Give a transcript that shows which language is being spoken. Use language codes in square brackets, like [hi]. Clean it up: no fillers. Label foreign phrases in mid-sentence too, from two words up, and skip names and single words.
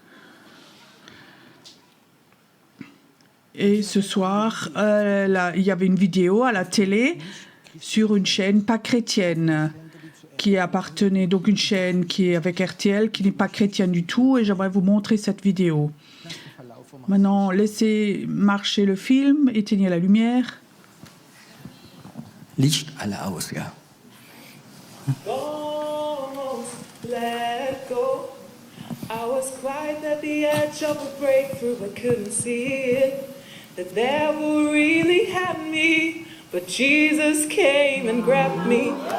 [fr] Et ce soir, il y avait une vidéo à la télé sur une chaîne pas chrétienne qui appartenait, donc une chaîne qui est avec RTL, qui n'est pas chrétienne du tout, et j'aimerais vous montrer cette vidéo. Maintenant, laissez marcher le film, éteignez la lumière. [de] Licht alle aus, ja. [en] Let go. I was quite at the edge of a breakthrough, but couldn't see it. The devil really had me, but Jesus came and grabbed me.